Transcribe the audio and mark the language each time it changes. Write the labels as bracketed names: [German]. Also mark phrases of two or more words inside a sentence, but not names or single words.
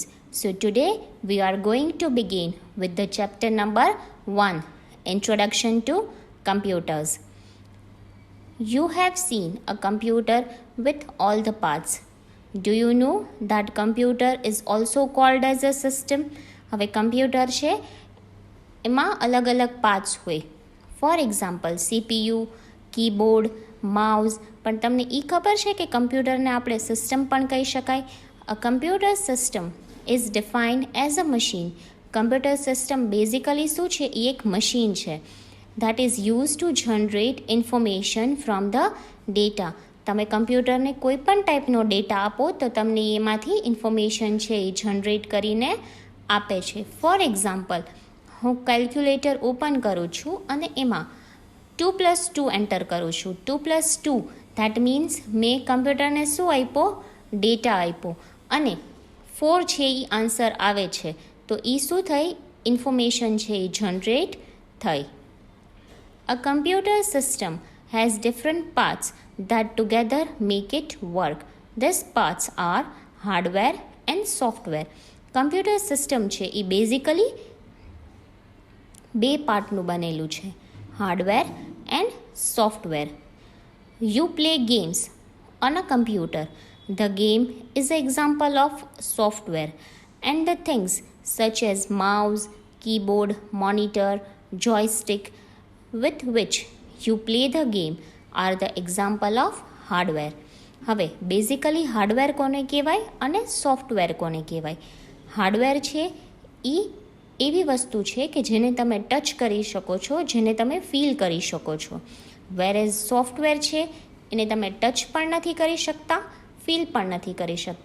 [English] So, today we are going to begin with the chapter number 1 Introduction to Computers. You have seen a computer with all the parts. Do you know that computer is also called as a system? [Gujarati] હવે કમ્પ્યુટર છે એમાં અલગ અલગ પાર્ટ્સ હોય. [English] for example CPU, keyboard, mouse. [Gujarati] પણ તમને એ ખબર છે કે કમ્પ્યુટરને આપણે સિસ્ટમ પણ કહી શકાય? [English] A computer system is defined as a machine. Computer system basically [Gujarati] શું છે? એ એક મશીન છે [English] that is used to generate information from the data. [Gujarati] તમે કમ્પ્યુટરને કોઈ પણ ટાઈપનો ડેટા આપો તો તમને એમાંથી ઇન્ફોર્મેશન છે એ જનરેટ કરીને આપે છે. [English] for example, [Gujarati] હું [English] calculator open [Gujarati] કરું છું અને એમાં 2+2 એન્ટર કરું છું. 2+2 [English] that means [Gujarati] મેં કમ્પ્યુટરને શું આપ્યો? ડેટા આપ્યો અને 4 છે એ આન્સર આવે છે તો એ શું થઈ? ઇન્ફોર્મેશન છે એ જનરેટ થઈ. [English] A computer system has different parts that together make it work. These parts are hardware and software. Computer system [Gujarati] છે એ બેઝિકલી બે પાર્ટનું બનેલું છે, [English] hardware and software. You play games on a computer. The game is an example of software, and the things such as mouse, keyboard, monitor, joystick with which you play the game are the example of hardware. [Gujarati] હવે બેઝિકલી હાર્ડવેર કોને કહેવાય અને સોફ્ટવેર કોને કહેવાય? હાર્ડવેર છે એ એવી વસ્તુ છે કે જેને તમે ટચ કરી શકો છો, જેને તમે ફીલ કરી શકો છો. વેરેઝ સોફ્ટવેર છે એને તમે ટચ પણ નથી કરી શકતા, ફીલ પણ નથી કરી શકતા.